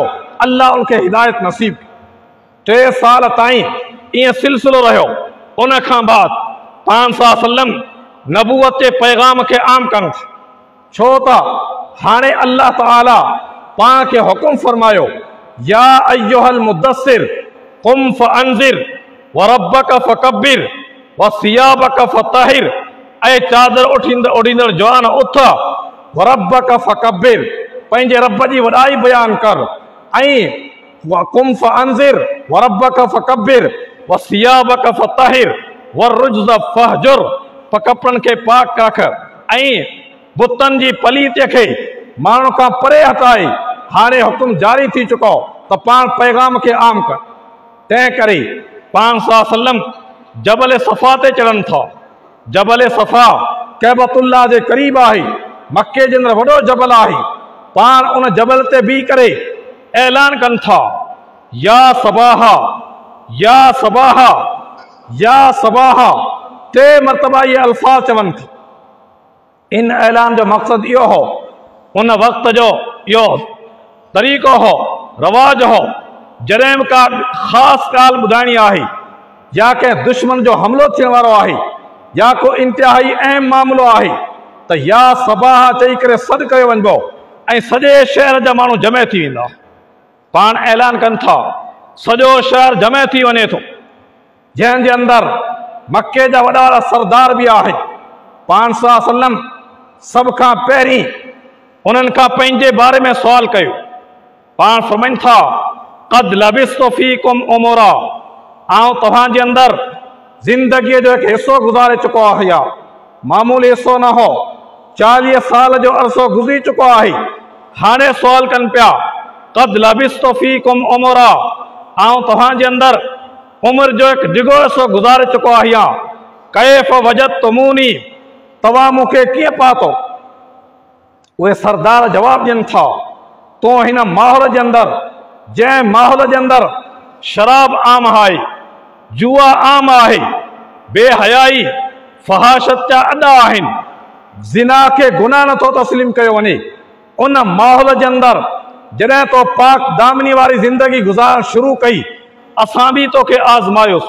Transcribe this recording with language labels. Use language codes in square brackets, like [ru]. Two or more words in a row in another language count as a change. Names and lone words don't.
[sd] अल्लाह उनखे हिदायत नसीब। 3 साल ताईं ईअं सिलसिलो रहियो। उन खां बाद पाण [ar] صلى الله عليه وسلم [sd] नबूवत जे पैगाम खे आम कनि, छो त हाणे अल्लाह ताला पाण खे हुकुम फरमायो, [ar] يا أيها المدثر قم فأنذر وربك فكبر وثيابك فطهر, [sd] ऐं चादर उड़ींदड़ जवान उथ, [ar] وربك فكبر, [sd] पंहिंजे रब जी वॾाई बयान कर, [ar] ऐं قم فأنذر وربك فكبر وثيابك فطهر والرجز فاهجر, [sd] कपिड़नि खे पाक रख ऐं बुतनि जी पलीतीअ खे माण्हू खां परे हटाए। हाणे हुकुम जारी थी चुको त पाण पैगाम खे आम कर। तंहिं करे पाण [ar] صلى الله عليه وسلم [sd] जबल सफ़ा ते चढ़नि था। जबल सफ़ा कैबतुल्लाह जे क़रीब आहे, मक्के जे अंदरि वॾो जबल आहे। पाण उन जबल ते बीह करे ऐलान कनि था, [ar] يا صباحاه يا صباحاه يا صباحاه, [sd] 3 मरतबा इहे अल्फाज़ चवनि था। इन ऐलान जो मक़सदु इहो हो, उन वक़्त जो इहो तरीक़ो हो, रवाज हो, जॾहिं का ख़ासि ॻाल्हि ॿुधाइणी आहे या कंहिं दुश्मन जो हमिलो थियण वारो आहे या को इंतिहाई अहम मामिलो आहे त [ar] يا صباح [sd] चई करे सॾु कयो वञिबो ऐं सॼे शहर जा माण्हू जमे थी वेंदा। पाण ऐलान कनि था, सॼो शहर जमे थी वञे थो, जंहिंजे अंदरि मके जा वॾा वॾा सरदार बि आहे। पाण [ar] صلى الله عليه وسلم [sd] सभ खां पहिरीं उन्हनि खां पंहिंजे बारे में सुवाल कयो। पाण फरमाइनि था, [ar] قد لبثت فيكم عمرا, [sd] आउं तव्हांजे अंदरि ज़िंदगीअ जो हिकु हिसो गुज़ारे चुको आहियां। मामूली हिसो न हो, 40 साल जो अरसो गुज़री चुको आहे। हाणे सुवाल कनि पिया, [ar] قد لبثت فيكم عمرا, [sd] आउं तव्हांजे अंदरि उमिरि जो हिकु डिघो हिसो गुज़ारे चुको आहियां। [ar] كيف وجدتموني, [sd] तव्हां मूंखे कीअं पातो? उहे सरदार जवाब ॾियनि था, तो हिन माहौल जे अंदरि, जंहिं माहौल जे अंदरि शराब आम आहे, जुआ आम आहे, बेहयाई फहाशत जा अॾा आहिनि, ज़िना खे गुनाह नथो तस्लीम कयो वञे, उन माहौल जे अंदरि जॾहिं तो पाक दामनी वारी ज़िंदगी गुज़ारण शुरू कई, असां बि तोखे आज़मायोसीं।